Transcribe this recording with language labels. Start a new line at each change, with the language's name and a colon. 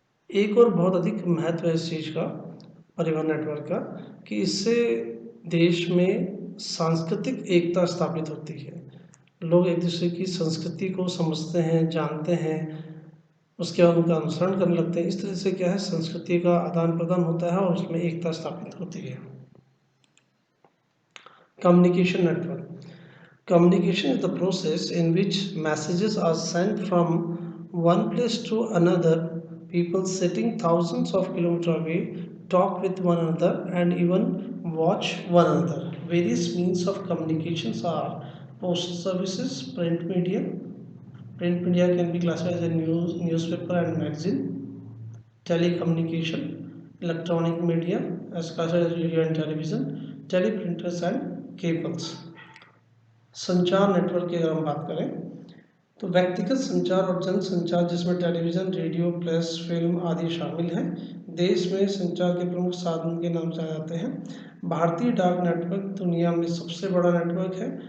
Hindi: एक और बहुत अधिक महत्व है इस चीज़ का, परिवहन नेटवर्क का, कि इससे देश में सांस्कृतिक एकता स्थापित होती है। लोग एक दूसरे की संस्कृति को समझते हैं, जानते हैं, उसके बाद उनका अनुसरण करने लगते हैं। इस तरह से क्या है, संस्कृति का आदान प्रदान होता है और उसमें एकता स्थापित होती है।
English: Communication network, communication is the process in which messages are sent from one place to another. People sitting thousands of kilometers away talk with one another and even watch one another. Various means of communications are postal services, print media. Print media can be classified as a newspaper and magazine. Telecommunication, electronic media as classified as radio and television. Teleprinters and cables.
Hindi: संचार network की अगर हम बात करें तो व्यक्तिगत संचार और जन संचार, जिसमें टेलीविज़न, रेडियो, प्रेस, फिल्म आदि शामिल हैं। देश में संचार के प्रमुख साधन के नाम जाने जाते हैं। भारतीय डाक नेटवर्क दुनिया में सबसे बड़ा नेटवर्क है।